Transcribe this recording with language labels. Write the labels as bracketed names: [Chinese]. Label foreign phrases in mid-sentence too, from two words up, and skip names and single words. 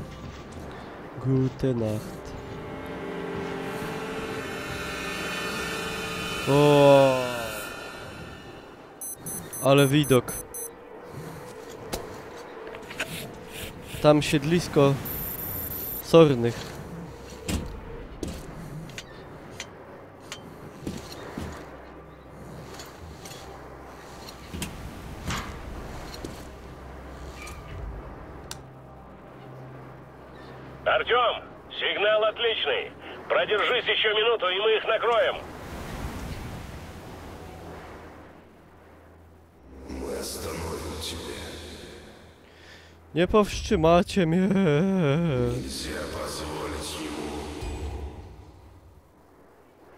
[German] Gute Nacht. [Polish] O, ale widok. Tam siedlisko sornych. [Russian] Артем, сигнал отличный. Продержись еще минуту, и мы их накроем. Мы остановим тебя. [Polish] Nie powstrzymacie mnie. [Russian] Нельзя позволить ему.